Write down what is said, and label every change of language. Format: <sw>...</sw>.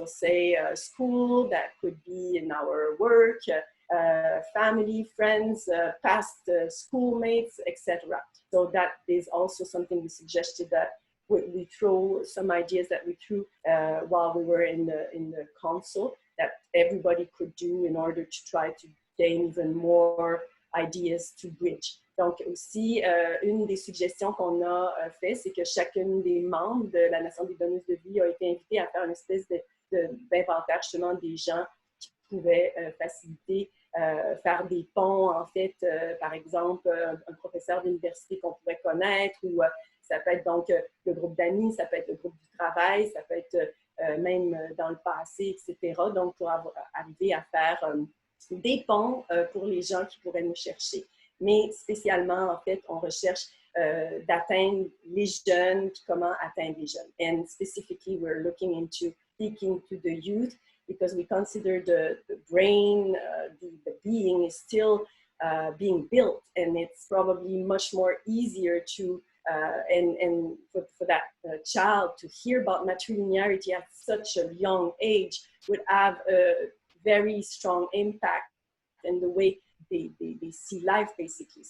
<en>So say a school, that could be in our work, family, friends, past schoolmates, etc. So that is also something we suggested that we throw some ideas that we threw while we were in the council that everybody could do in order to try to gain even more ideas to bridge.</en> <fr>Donc aussi, une des suggestions qu'on a fait, c'est que chacune des membres de la Nation des donneuses de vie a été invitée à faire une espèce d'inventaire justement des gens qui pouvaient faciliter, faire des ponts en fait, par exemple, un professeur d'université qu'on pourrait connaître ou ça peut être donc le groupe d'amis, ça peut être le groupe du travail, ça peut être même dans le passé, etc. Donc, pour arriver à faire des ponts pour les gens qui pourraient nous chercher. Mais spécialement, en fait, on recherche d'atteindre les jeunes, puis comment atteindre les jeunes.</fr> <en>And specifically, we're looking into speaking to the youth because we consider the brain, the being is still being built, and it's probably much more easier to and for that child to hear about matrilinearity at such a young age would have a very strong impact in the way they see life, basically.</en>